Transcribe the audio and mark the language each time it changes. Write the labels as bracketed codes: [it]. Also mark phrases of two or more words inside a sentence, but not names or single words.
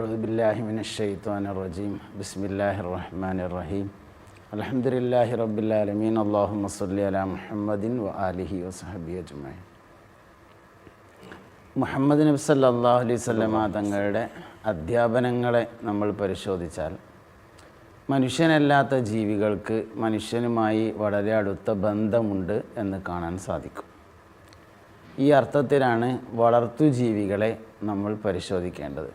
[ar] أعوذ بالله من الشيطان الرجيم بسم الله الرحمن الرحيم الحمد لله رب العالمين اللهم صل على محمد وآله وصحبه أجمعين. [ml] മുഹമ്മദ് നബി [ar] صلى الله عليه وسلم [ml] തങ്ങളുടെ അധ്യാപനങ്ങളെ നമ്മൾ പരിശോധിച്ചാൽ മനുഷ്യനല്ലാത്ത ജീവികൾക്ക് മനുഷ്യനുമായി വളരെ അടുത്ത ബന്ധമുണ്ട് എന്ന് കാണാൻ സാധിക്കും. ഈ അർത്ഥത്തിലാണ് വളർത്തുജീവികളെ നമ്മൾ പരിശോധിക്കേണ്ടത്.